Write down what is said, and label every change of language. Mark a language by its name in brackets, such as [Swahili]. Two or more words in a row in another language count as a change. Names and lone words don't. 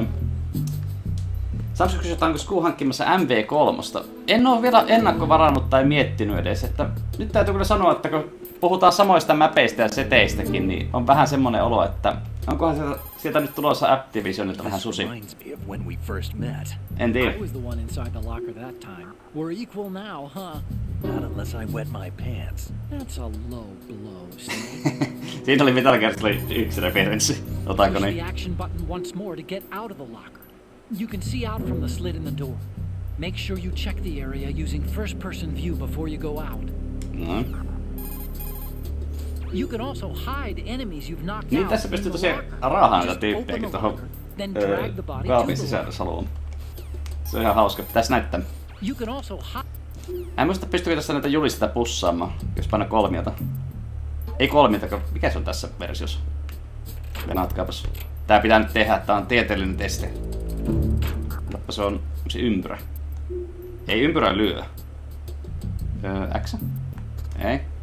[Finnish] Saanko kysyä, onko Sku hankkimassa MV3? En oo vielä ennakkovarannut tai miettinyt edes, että nyt täytyy kyllä sanoa, että kun puhutaan samoista mäpeistä ja seteistäkin, niin on vähän semmonen olo, että onkohan sieltä nyt tulossa Activisionilta vähän susi. En tiedä. [English] Not unless I wet my pants. That's a low blow, [Finnish] Siinä oli Metal Gear Solid 1 referenssi. Otanko niin? [English] Push the action button once more to get out of the locker. You can see out from the slit in the door. Make sure you check the area using first-person view before you go out. No. You can also hide enemies you've knocked [Finnish] Niin [English] out. [Finnish] tässä pystyy tosiaan raahaan näitä tyyppejäkin tohon kaapin sisällä saluun. Se on ihan hauska. Pitäis näyttää. [English] You can also hide. [Finnish] En muista pystyykö tässä näitä julisteita pussaamaan, jos paina 3. Ei 3, mikä se on tässä versiossa? Venaatkaapas. Tää pitää nyt tehdä, tää on tieteellinen testi. Katoppa, se on se ympyrä. Ei ympyrä lyö. X? Ei.